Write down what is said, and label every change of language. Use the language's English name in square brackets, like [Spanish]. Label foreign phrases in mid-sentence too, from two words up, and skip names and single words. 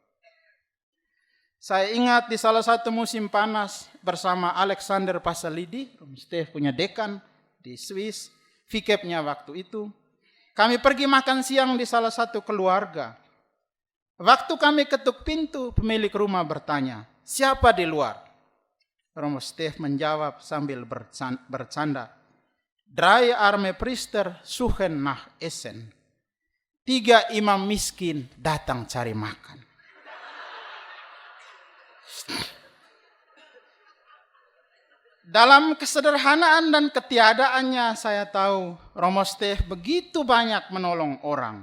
[Indonesian] Saya ingat di salah satu musim panas bersama Alexander Pasalidi, Romo Stef punya dekan di Swiss, vikepnya waktu itu. Kami pergi makan siang di salah satu keluarga. Waktu kami ketuk pintu, pemilik rumah bertanya, siapa di luar? Romo Stef menjawab sambil bercanda, [German] Drei arme priester suchen nach Essen. [Indonesian] 3 imam miskin datang cari makan. Dalam kesederhanaan dan ketiadaannya saya tahu Romo Stef begitu banyak menolong orang.